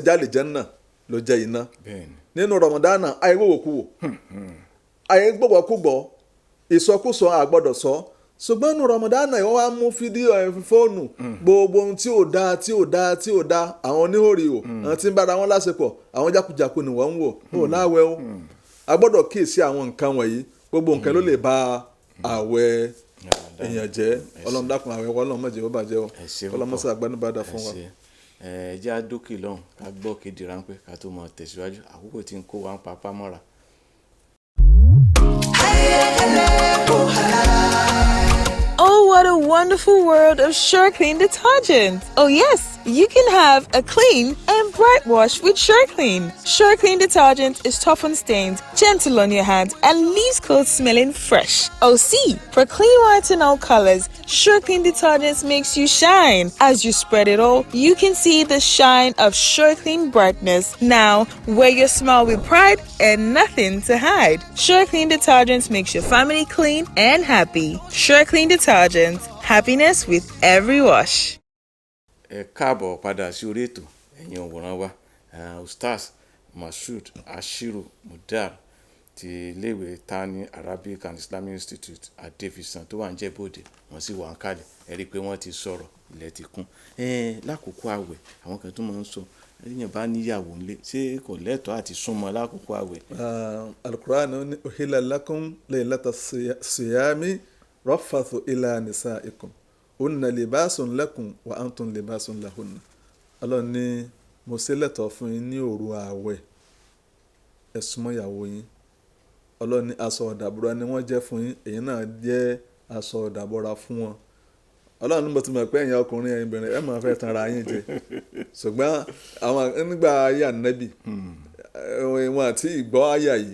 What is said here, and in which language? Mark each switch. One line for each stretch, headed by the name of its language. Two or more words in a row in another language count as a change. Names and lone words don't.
Yoruba: jálè jẹ́ náà ló jẹ́ iná nínú rọmọdánà ayé wòwòkúwò ayé gbọ́gbọ́kúgbọ́ ìsọkúsọ a gbọ́dọ̀ sọ ṣùgbọ́n nínú rọmọdánà ìwọ́n wá mú fídíò fóònù gbogbo ohun tí ò dáa tí ò dáa tí ò dáa àwọn oníhòòrì o àwọn tí ń bára wọn láṣepọ̀ àwọn jákujàku ni wọ́n ń wò ó láwẹ̀ o a gbọ́dọ̀ kíyèsí àwọn nǹkan wọ̀nyí gbogbo nǹkan ló lè ba àwẹ̀ èèyàn jẹ́ ọlọ́run dákun àwẹ̀ wa ọlọ́run má jẹ́ ó bàjẹ́ o ọlọ́run mọ́sá àgbánibàdà fún wa. ẹ jẹ́ àdókè lọ́hùn ká gbọ́ kéde ráńpẹ́ ká tó mọ tẹ̀síwájú àkókò tí ń kó wa ń papá mọ́ra.
English: Oh, what a wonderful world of SureClean detergent. Oh yes, you can have a clean and bright wash with SureClean. SureClean detergent is tough on stains, gentle on your hands, and leaves clothes smelling fresh. Oh see, for clean whites and all colors, SureClean detergent makes you shine. As you spread it all, you can see the shine of SureClean brightness. Now, wear your smile with pride and nothing to hide. SureClean detergent makes your family clean and happy. SureClean detergent, happiness with every wash.
Yoruba: Ẹ káàbọ̀ padà sí orí ètò ẹ̀yin òwòrán wa Ustaz Mashood Ashiru Mudar ti iléèwé Tani Arabic and Islamic Institute Adéfisàn tó wà ń Jẹ́bódè wọ́n sì wà ń kalẹ̀ ẹ rí i pé wọ́n ti sọ̀rọ̀ ilẹ̀ ti kún lákòókò àwẹ̀ àwọn kan tó máa ń sọ ẹ̀yìn bá níyàwó ńlé ṣé kò lẹ́tọ̀ọ́ àti súnmọ́ lákòókò àwẹ̀.
Arabic: Al-Qur'an ní أحل لكم ليلة الصيام الرفث إلى نسائكم هن لباس لكم وأنتم لباس لهن.
Yoruba: Ọlọ́run ní mo ṣe lẹ́tọ̀ọ́ fún yín ní òru ààwẹ̀ ẹ súnmọ́ ìyàwó yín. Ọlọ́run ní aṣọ ọ̀dàbọ̀ra ni wọ́n jẹ́ fún yín èyí náà jẹ́ aṣọ ọ̀dàbọ̀ra fún wọn. Ọlọ́run ní mo ti mọ̀ pé ẹ̀yin ọkùnrin ẹ̀yin obìnrin ẹ̀ máa fẹ́ tan ara yín jẹ ṣùgbọ́n àwọn nígbà ayé ànábì wọn àti ìgbọ́ àyà yìí